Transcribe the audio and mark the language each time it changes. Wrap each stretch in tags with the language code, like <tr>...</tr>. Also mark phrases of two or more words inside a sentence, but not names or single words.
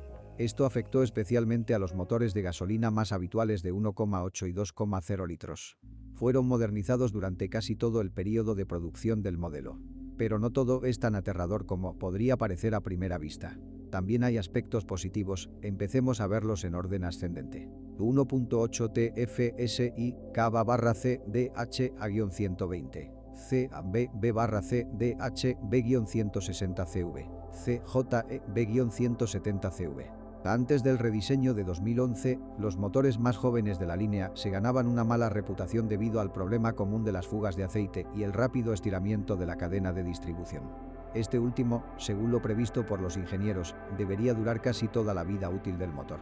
<es>Esto afectó especialmente a los motores de gasolina más habituales de 1,8 y 2,0 litros. Fueron modernizados durante casi todo el periodo de producción del modelo. Pero no todo es tan aterrador como podría parecer a primera vista. También hay aspectos positivos, empecemos a verlos en orden ascendente. 1.8 TFSI K/C DH-120 CB/C DH-B-160CV CJE-B-170CV. Antes del rediseño de 2011, los motores más jóvenes de la línea se ganaban una mala reputación debido al problema común de las fugas de aceite y el rápido estiramiento de la cadena de distribución. Este último, según lo previsto por los ingenieros, debería durar casi toda la vida útil del motor.</es>